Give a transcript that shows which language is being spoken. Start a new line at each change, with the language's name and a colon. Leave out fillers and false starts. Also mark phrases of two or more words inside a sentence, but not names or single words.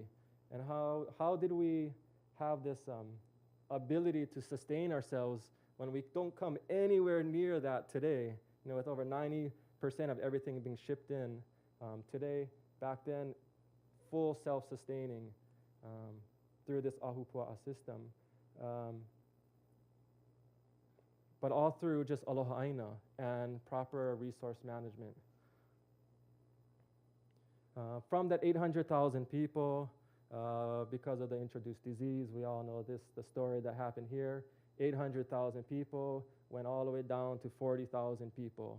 English: And how did we have this ability to sustain ourselves when we don't come anywhere near that today? With over 90% of everything being shipped in today, back then, full self-sustaining through this ahupua'a system. But all through just
Hawaiian: aloha ʻāina
English: and proper resource management. From that 800,000 people, because of the introduced disease, we all know the story that happened here. 800,000 people went all the way down to 40,000 people.